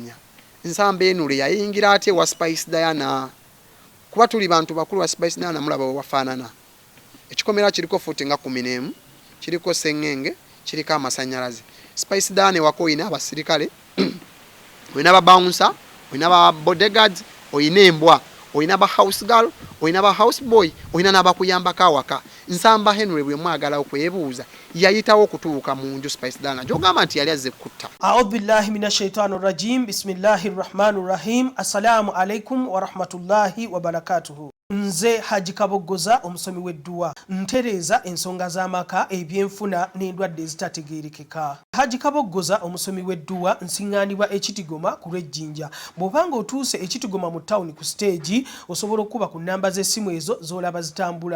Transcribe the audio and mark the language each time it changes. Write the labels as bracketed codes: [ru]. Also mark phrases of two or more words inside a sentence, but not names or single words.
[lg] okumanya nsamba enule yayingira ate wa Spice Diana kuba tuli bantu bakulu wa Spice Diana mulaba wafanana ekikomera kiriko futi nga 11 kiriko sengenge kiriko amasanyalaze Spice Diana wako ina abasirikale oyina ba bouncer oyina ba bodyguards oyina embwa oyina ba house girl oyina ba house boy oyina nabakuyamba kawaka nsamba Henry bwe mwagala okwebuuza yayitawo okutuuka mu nju Spice Diana jogamba nti yali azze kutta. [ar] أعوذ بالله من الشيطان الرجيم. بسم الله الرحمن الرحيم. السلام عليكم ورحمة الله وبركاته. [lg] Nze Haji Kaboggoza omusomi w'edduwa ntereza ensonga z'amaka ebyenfuna n'endwadde ezitategeerekeka. Haji Kaboggoza omusomi w'edduwa nsiŋŋaanibwa ekitigoma ku lw'ejjinja. Bw'obanga otuuse ekitigoma mu ttawuni ku stage osobola okuba ku nnamba z'essimu ezo z'olaba zitambula.